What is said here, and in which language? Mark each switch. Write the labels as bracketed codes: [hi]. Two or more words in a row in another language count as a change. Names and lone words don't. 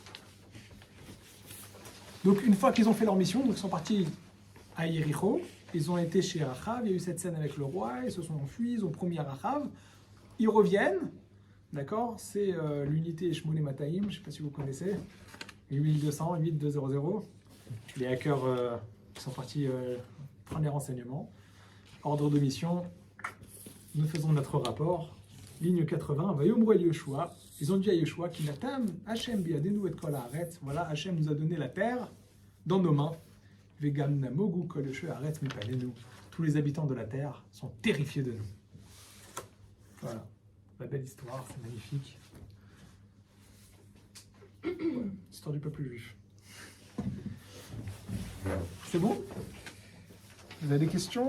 [fr] Donc une fois qu'ils ont fait leur mission, donc ils sont partis à Yéricho, ils ont été chez Rachav, il y a eu cette scène avec le roi, ils se sont enfuis, ils ont promis à Rachav, ils reviennent, d'accord, c'est l'unité [he] שמונה מאתיים, [fr] je ne sais pas si vous connaissez, 8200, 8200, les hackers qui sont partis prendre les renseignements, ordre de mission, nous faisons notre rapport, ligne 80, [he] ויאמרו אל יהושע. [fr] Ils ont dit à Yoshua, [he] כי נתן, ה' בידנו את כל הארץ. [fr] Voilà, Hachem nous a donné la terre dans nos mains. [he] וגם נמוגו כל הארץ מפנינו. [fr] Tous les habitants de la terre sont terrifiés de nous. Voilà, la belle histoire, c'est magnifique. Voilà, histoire du peuple juif. C'est bon? Vous avez des questions?